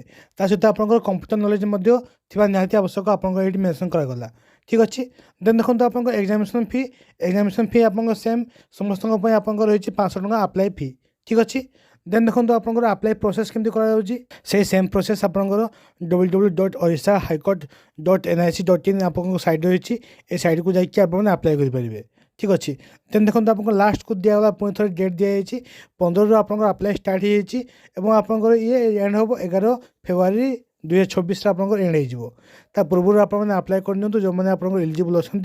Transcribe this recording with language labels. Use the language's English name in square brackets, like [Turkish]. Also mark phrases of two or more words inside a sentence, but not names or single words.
[Odia] ତା ସହିତ ଆପଣଙ୍କର [English] computer knowledge [Odia] ମଧ୍ୟ ଥିବା ନିହାତି ଆବଶ୍ୟକ ଆପଣଙ୍କର ଏଇଠି ମେନ୍ସନ୍ କରାଗଲା। ଠିକ୍ ଅଛି। ଦେନ୍ ଦେଖନ୍ତୁ ଆପଣଙ୍କ [English] examination fee [Odia] ଆପଣଙ୍କ ସେମ୍ ସମସ୍ତଙ୍କ ପାଇଁ ଆପଣଙ୍କର ରହିଛି 500 ଟଙ୍କା [English] apply fee. [Odia] ଠିକ୍ ଅଛି। ଦେନ୍ ଦେଖନ୍ତୁ ଆପଣଙ୍କର [English] apply process [Odia] କେମିତି କରାଯାଉଛି, ସେଇ [English] same process [Odia] ଆପଣଙ୍କର www.orissa.highcourt.nic.in ଆପଣଙ୍କ ସାଇଟ୍ ରହିଛି। ଏ ସାଇଟ୍କୁ ଯାଇକି ଆପଣମାନେ ଆପ୍ଲାଏ କରିପାରିବେ। ଠିକ୍ ଅଛି। ଦେନ୍ ଦେଖନ୍ତୁ ଆପଣଙ୍କ ଲାଷ୍ଟକୁ ଦିଆଗଲା ପୁଣି ଥରେ ଡେଟ୍ ଦିଆଯାଇଛି 15ରୁ ଆପଣଙ୍କର [English] apply start [Odia] ହେଇଯାଇଛି ଏବଂ ଆପଣଙ୍କର ଇଏ ଏଣ୍ଡ ହେବ 11 ଫେବୃଆରୀ 2024ରେ ଆପଣଙ୍କର ଏଣ୍ଡ ହେଇଯିବ। ତା ପୂର୍ବରୁ ଆପଣମାନେ ଆପ୍ଲାଏ କରିନିଅନ୍ତୁ ଯେଉଁମାନେ ଆପଣଙ୍କର ଏଲିଜିବଲ୍ ଅଛନ୍ତି।